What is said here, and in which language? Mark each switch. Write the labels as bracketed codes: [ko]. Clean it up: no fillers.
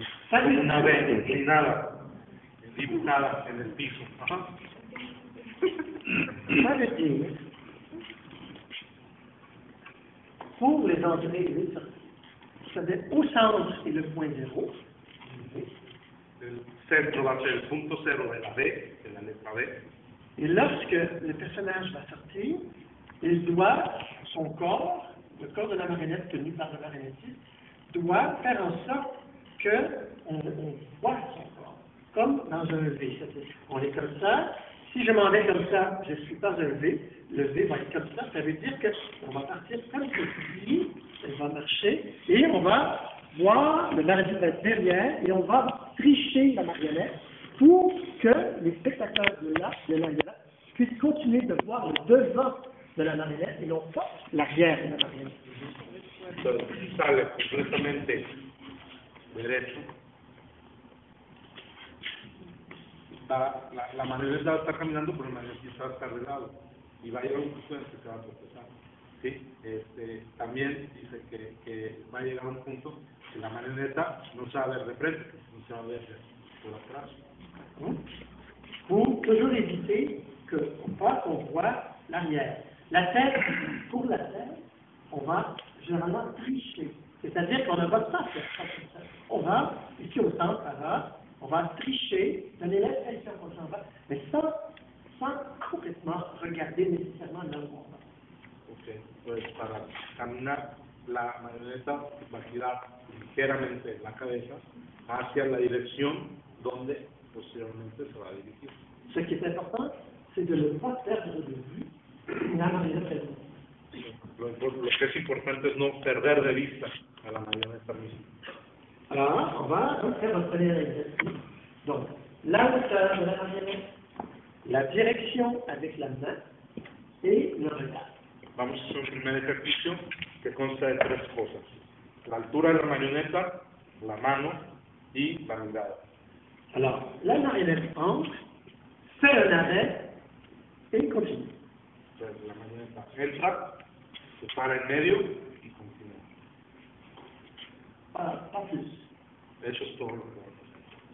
[es] Como una V inclinada, dibujada en el piso. Ajá. [fr] Ça veut dire, pour les entrées et les sorties, c'est-à-dire au centre est le point zéro, [es] El centro va a ser el punto cero de la V, de la letra V. [fr] et lorsque le personnage va sortir, il doit, son corps, le corps de la marionnette tenu par le marionnettiste, doit faire en sorte qu'on voit son corps, comme dans un V. C'est-à-dire, on est comme ça. Si je m'en vais comme ça, je ne suis pas un V. Le V va être comme ça. Ça veut dire qu'on va partir comme ceci, elle va marcher, et on va voir le marionnette derrière, et on va tricher la marionnette pour que les spectateurs de là puissent continuer de voir le devant de la marionnette et non pas l'arrière de la marionnette. [es] Entonces sale completamente derecho. La marioneta está caminando, pero el marionetista está de lado y va a llegar un punto en el que se va a tropezar. ¿Sí? También dice que va a llegar un punto que la marioneta no se va a ver de frente, no se va a ver por atrás. [fr] Pour toujours éviter qu'on voit l'arrière. La tête, pour la tête, on va généralement tricher. C'est-à-dire qu'on ne va pas faire ça comme ça. On va, ici au centre, là, on va tricher, donner l'impression qu'on s'en va, mais sans complètement regarder nécessairement là où on va. [es] Ok, pues para caminar, la marioneta va a girar ligeramente la cabeza hacia la dirección donde posteriormente se va a dirigir. [fr] Ce qui est important, c'est de ne pas perdre de vue la marionnette elle-même. [es] Lo que es importante es no perder de vista a la marioneta misma. [fr] Alors, on va donc faire un premier exercice. Donc, la hauteur de la marionnette, la direction avec la main et le regard. [es] Vamos a hacer un primer ejercicio que consta de tres cosas: la altura de la marioneta, la mano y la mirada. [fr] Alors, la marionnette entre, fait un arrêt et continue. [es] Entonces, la marioneta entra, se para en medio y continúa. [fr] Pas plus. [es] Eso es todo lo que vamos a hacer.